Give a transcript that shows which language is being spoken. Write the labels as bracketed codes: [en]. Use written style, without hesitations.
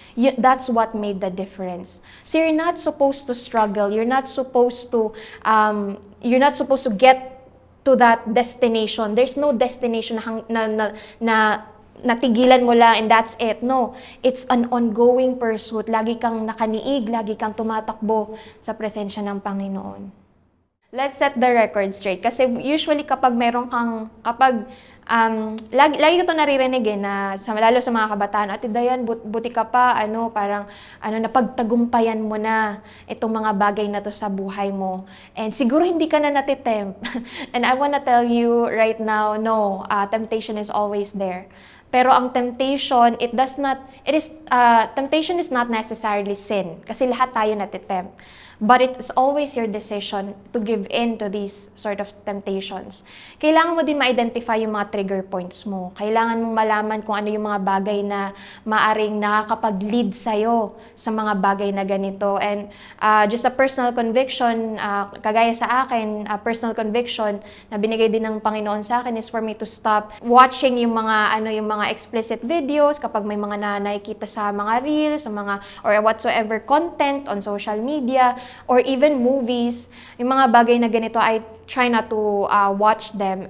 [en] That's what made the difference. So you're not supposed to struggle. You're not supposed to get to that destination. There's no destination [tl] na natigilan mo lang [en] and that's it. No, it's an ongoing pursuit. [tl] Lagi kang nakaniig, lagi kang tumatakbo sa presensya ng Panginoon. [en] Let's set the record straight. [tl] Kasi usually kapag lagi ko ito naririnig lalo sa mga kabataan, Ate Dayan, buti ka pa, napagtagumpayan mo na itong mga bagay na to sa buhay mo. And siguro hindi ka na natitempt. [en] And I wanna tell you right now, no, temptation is always there. [tl] Pero ang temptation, temptation is not necessarily sin. Kasi lahat tayo natitempt. [en] But it's always your decision to give in to these sort of temptations. [tl] Kailangan mo din ma-identify yung mga trigger points mo. Kailangan mong malaman kung ano yung mga bagay na maaring nakakapag-lead sa'yo sa mga bagay na ganito. [en] And just a personal conviction, [tl] kagaya sa akin, [en] a personal conviction [tl] na binigay din ng Panginoon sa akin [en] is for me to stop watching yung mga explicit videos [tl] kapag may mga nakikita sa mga reels, [en] or whatsoever content on social media, or even movies, [tl] yung mga bagay na ganito, [en] I try not to watch them.